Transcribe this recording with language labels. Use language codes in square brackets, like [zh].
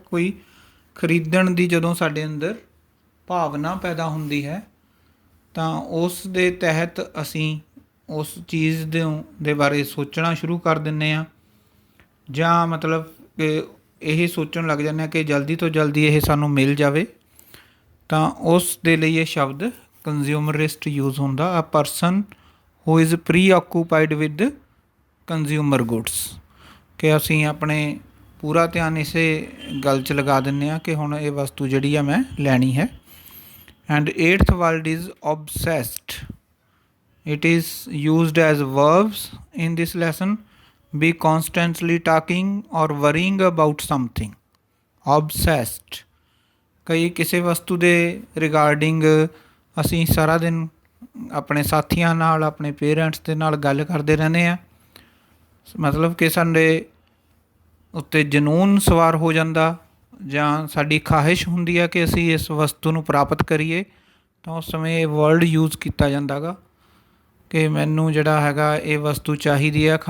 [pa] ਕੋਈ ਖਰੀਦਣ ਦੀ ਜਦੋਂ ਸਾਡੇ ਅੰਦਰ ਭਾਵਨਾ ਪੈਦਾ ਹੁੰਦੀ ਹੈ ਤਾਂ ਉਸ ਦੇ ਤਹਿਤ ਅਸੀਂ ਉਸ ਚੀਜ਼ ਦੇ ਬਾਰੇ ਸੋਚਣਾ ਸ਼ੁਰੂ ਕਰ ਦਿੰਦੇ ਹਾਂ, ਜਾਂ ਮਤਲਬ ਕਿ ਇਹ ਸੋਚਣ ਲੱਗ ਜਾਂਦੇ ਹਾਂ ਕਿ ਜਲਦੀ ਤੋਂ ਜਲਦੀ ਇਹ ਸਾਨੂੰ ਮਿਲ ਜਾਵੇ, ਤਾਂ ਉਸ ਦੇ ਲਈ ਇਹ ਸ਼ਬਦ ਕੰਜ਼ਿਊਮਰਿਸਟ ਯੂਜ਼ ਹੁੰਦਾ। [en] a person who is preoccupied with consumer goods, [pa] ਕਿ ਅਸੀਂ ਆਪਣੇ ਪੂਰਾ ਧਿਆਨ ਇਸੇ ਗੱਲ 'ਚ ਲਗਾ ਦਿੰਦੇ ਹਾਂ ਕਿ ਹੁਣ ਇਹ ਵਸਤੂ ਜਿਹੜੀ ਆ ਮੈਂ ਲੈਣੀ ਹੈ। [en] And eighth word is obsessed. It is used as verbs in this lesson. Be constantly talking or worrying about something. [pa] Obsessed, ਕਈ ਕਿਸੇ ਵਸਤੂ ਦੇ ਰਿਗਾਰਡਿੰਗ ਅਸੀਂ ਸਾਰਾ ਦਿਨ ਆਪਣੇ ਸਾਥੀਆਂ ਨਾਲ, ਆਪਣੇ ਪੇਰੈਂਟਸ ਦੇ ਨਾਲ ਗੱਲ ਕਰਦੇ ਰਹਿੰਦੇ ਹਾਂ, ਮਤਲਬ ਕਿ ਸਾਡੇ ਉੱਤੇ ਜਨੂੰਨ ਸਵਾਰ ਹੋ ਜਾਂਦਾ, ਜਾਂ ਸਾਡੀ ਖਾਹਿਸ਼ ਹੁੰਦੀ ਹੈ ਕਿ ਅਸੀਂ ਇਸ ਵਸਤੂ ਨੂੰ ਪ੍ਰਾਪਤ ਕਰੀਏ, ਤਾਂ ਉਸ ਸਮੇਂ ਇਹ ਵਰਡ ਯੂਜ਼ ਕੀਤਾ ਜਾਂਦਾ ਗਾ ਕਿ ਮੈਨੂੰ ਜਿਹੜਾ ਹੈਗਾ ਇਹ ਵਸਤੂ ਚਾਹੀਦੀ ਹੈ।